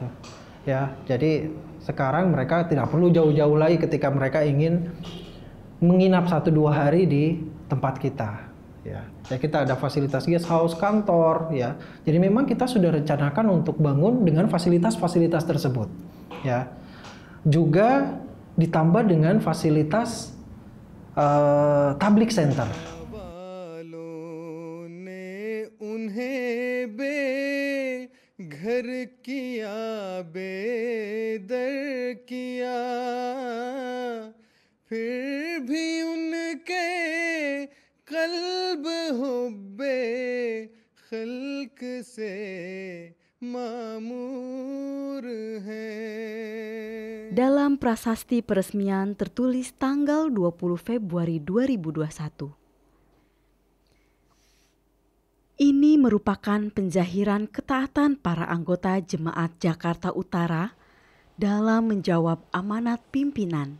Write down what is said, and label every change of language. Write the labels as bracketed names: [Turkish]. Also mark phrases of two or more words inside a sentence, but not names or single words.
[Indonesian] Ya, jadi sekarang mereka tidak perlu jauh-jauh lagi ketika mereka ingin menginap 1-2 hari di tempat kita. Ya, kita ada fasilitas [English] guest house, [Indonesian] kantor, ya. Jadi memang kita sudah rencanakan untuk bangun dengan fasilitas-fasilitas tersebut. Ya, juga ditambah dengan fasilitas [English] public center. [Urdu] گھر کیا بےدر کیا پھر بھی ان کے قلب حبِ خلق سے معمور ہے. [Indonesian] Dalam prasasti peresmian tertulis tanggal 20 Februari 2021. Ini merupakan penjahiran ketaatan para anggota Jemaat Jakarta Utara dalam menjawab amanat pimpinan.